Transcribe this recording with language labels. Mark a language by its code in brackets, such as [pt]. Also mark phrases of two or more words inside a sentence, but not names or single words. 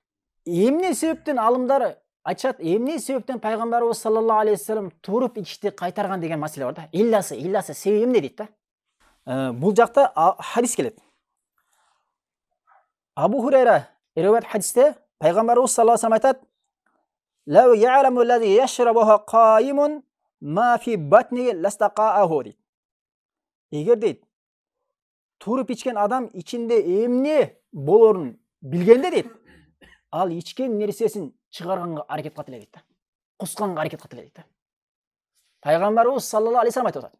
[ky] Эмне себептен алымдар айтышат, эмне себептен пайгамбарыбыз [ar] صلى الله عليه وسلم [ky] туруп ичишти кайтарган деген маселе бар да. Илласы себеби эмне дейт да. Бул жакта хадис келет. Абу Хурайра риwayat хадисте пайгамбарыбыз [ar] صلى الله عليه وسلم [ky] айтат: [ar] "لو يعلم الذي يشربها قائم ما في بطنه لاستقاءه" дейт. [ky] Эгер дейт туруп ичкен адам ичинде эмне болорун билгенде дейт, ал ичкен нерсесин чыгарганга аракет кылат эле дейт да. Кусканга аракет кылат эле дейт да. Пайгамбарыбыз [ar] صلى الله عليه وسلم [ky] айтып атат.